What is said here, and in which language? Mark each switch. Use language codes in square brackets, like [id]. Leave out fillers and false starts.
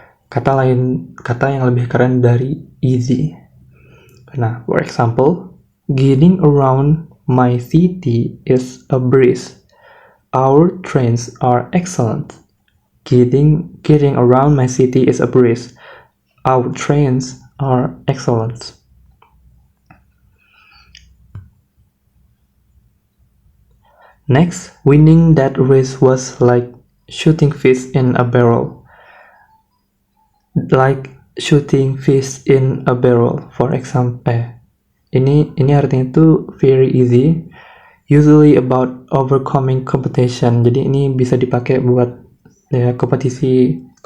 [id] Kata yang lebih keren dari easy. [en] Nah, for example, getting around my city is a breeze. Our trains are excellent. Getting around my city is a breeze. Our trains are excellent. Next, winning that race was like shooting fish in a barrel. Like shooting fish in a barrel. For example, [id] ini artinya itu [en] very easy. Usually about overcoming competition. [id] Jadi ini bisa dipakai buat ya, kompetisi.